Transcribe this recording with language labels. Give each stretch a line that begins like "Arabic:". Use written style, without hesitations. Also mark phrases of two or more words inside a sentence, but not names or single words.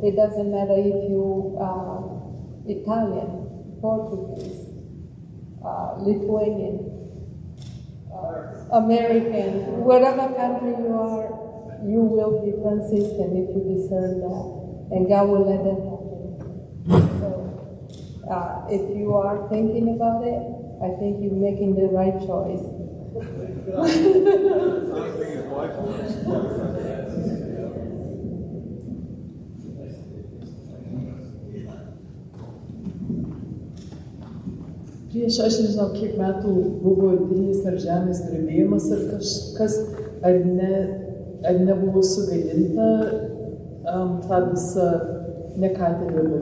English: It doesn't matter if you Italian, Portuguese, Lithuanian, American, whatever country you are, you will be Franciscan if you discern that, and God will let that happen. So, if you are thinking about it, I think you're making the right choice.
Lithuanian: Prieš aš nežinau, kiek metų buvo didelis ar žemės drebėjimas ar kažkas, ar nebuvo sugadinta ta visa nekatedra.